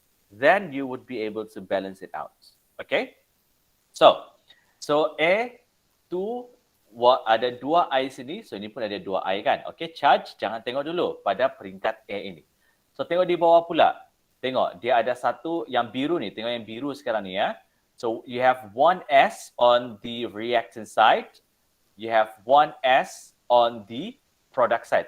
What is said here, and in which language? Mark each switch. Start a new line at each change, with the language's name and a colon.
English: Then you would be able to balance it out. Okay?
Malay: So A2 ada 2 I sini. So ini pun ada 2 I kan. Okay, charge jangan tengok dulu pada peringkat A ini. So tengok di bawah pula. Tengok dia ada satu yang biru ni. Tengok yang biru sekarang ni ya.
English: So you have 1S on the reactant side. You have 1S on the product side.